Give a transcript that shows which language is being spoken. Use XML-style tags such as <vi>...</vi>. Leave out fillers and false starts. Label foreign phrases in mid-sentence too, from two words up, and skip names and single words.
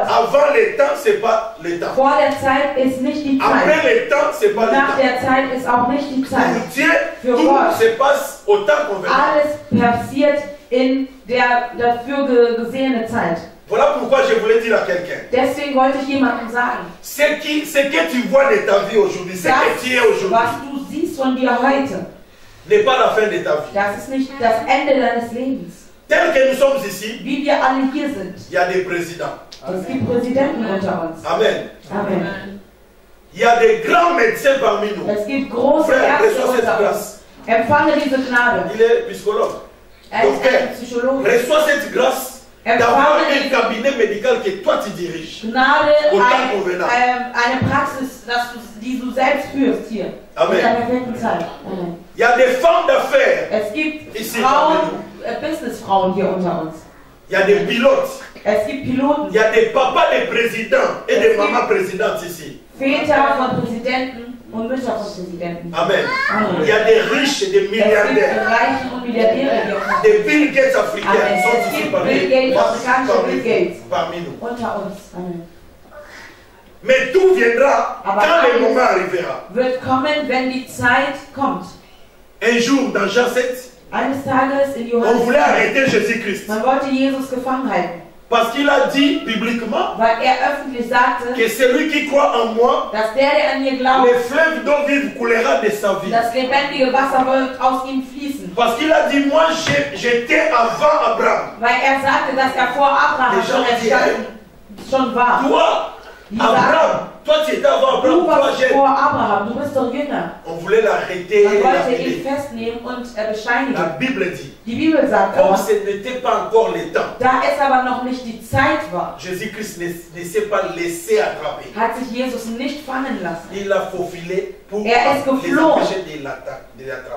<fr>avant le temps, c'est pas le temps.</fr> <de>vor der Zeit ist nicht die</de> <fr>Après</fr> <de>Zeit.</de> <fr>le temps, c'est pas le</fr> <de>Nach</de> <fr>temps.</fr> <de>der Zeit ist auch nicht die</de> <fr>Pour</fr> <de>Zeit.</de> <fr>Dieu,</fr> <de>Für</de> <fr>tout</fr> <de>Gott.</de> <fr>se passe au temps convenable.</fr> <de>Alles passiert in der dafür gesehene Zeit.</de> <fr>Voilà pourquoi je voulais dire à quelqu'un.</fr> <de>Deswegen wollte ich jemandem sagen,</de> <fr>Ce que tu vois de ta vie aujourd'hui, ce que tu es aujourd'hui,</fr> <de>was du siehst von dir heute,</de> <fr>n'est pas la fin de ta vie.</fr> <de>das ist nicht das Ende deines Lebens.</de> <fr>Tel que nous sommes ici,</fr> <de>Wie wir alle hier sind.</de> <fr>il y a des présidents.</fr> <de>Es gibt Präsidenten unter uns. Amen. Amen.</de> <fr>Il y a des grands médecins parmi nous.</fr> <de>Es gibt große</de> <fr>Frère,</fr> <de>Ärzte</de> <fr>reçois cette</fr> <de>unter uns.</de> <fr>grâce.</fr> <de>Empfange diese Gnade.</de> <fr>Il est psychologue.</fr> <de>Er ist</de> <fr>Docteur,</fr> <de>ein Psychologe.</de> <fr>reçois cette grâce d'avoir</fr> <de>Empfange</de> <fr>un cabinet médical que toi tu diriges.</fr> <de>Gnade,</de> <fr>Autant convenable.</fr> <de>eine Praxis, die du selbst führst hier. Amen. In der perfekten Zeit. Amen.</de> <fr>Il y a des femmes d'affaires.</fr> <de>Es gibt</de> <fr>Ici,</fr> <de>Frauen, Businessfrauen hier unter uns.</de> <fr>Il y a des pilotes.</fr> <de>Es gibt Piloten,</de> <fr>Il y a des papas de présidents et des mamans présidentes ici.</fr> <de>Väter von Präsidenten und Mütter von Präsidenten. Amen. Amen.</de> <fr>Il y a des riches et des</fr> <de>Es gibt</de> <fr>milliardaires.</fr> <de>Reichen und Milliardäre hier unter uns.</de> <fr>Des Bill Gates africains Amen. sont</fr> <de>Es</de> <fr>ici</fr> <de>gibt</de> <fr>parmi,</fr> <de>Bill Gates, afrikanische Bill Gates.</de> <fr>parmi nous.</fr> <de>Unter uns. Amen.</de> <fr>Mais tout viendra</fr> <de>Aber</de> <fr>quand le</fr> <de>alles</de> <fr>moment arrivera.</fr> <de>wird kommen, wenn die Zeit kommt.</de> <fr>Un jour, dans Jean 7,</fr> <de>Eines Tages in</de> <fr>on</fr> <de>Johannes,</de> <fr>voulait arrêter Jésus-Christ.</fr> <de>man wollte Jesus gefangen halten,</de> <fr>Parce qu'il a dit publiquement</fr> <de>weil er öffentlich sagte,</de> <fr>que celui qui croit en moi,</fr> <de>dass der an mir glaubt,</de> <fr>le fleuve d'eau vive coulera de sa vie.</fr> <de>das lebendige Wasser wird aus ihm fließen.</de> <fr>Parce qu'il a dit, moi j'étais avant Abraham.</fr> <de>Weil er sagte, dass er vor Abraham schon schon war.</de> <fr>Toi,</fr> <de>Die</de> <fr>Abraham, toi tu étais avant</fr> <de>Du</de> <fr>Abraham, toi</fr> <de>warst</de> <fr>j'ai.</fr> <de>vor Abraham, du bist doch Jünger.</de> <fr>On voulait l'arrêter.</fr> <de>Man wollte</de> <fr>l'appeler.</fr> <de>ihn festnehmen und</de> <fr>La</fr> <de>bescheinigen.</de> <fr>Bible dit,</fr> <de>Die Bibel sagt</de> <fr>comme</fr> <de>aber,</de> <fr>ce n'était pas encore le temps,</fr> <de>da es aber noch nicht die Zeit war,</de> <fr>Jésus-Christ ne s'est pas laissé attraper.</fr> <de>hat sich Jesus nicht fangen lassen,</de> <fr>Il a faufilé pour</fr> <de>Er ist</de> <fr>les</fr> <de>geflohen.</de> <fr>empêcher de l'attraper.</fr>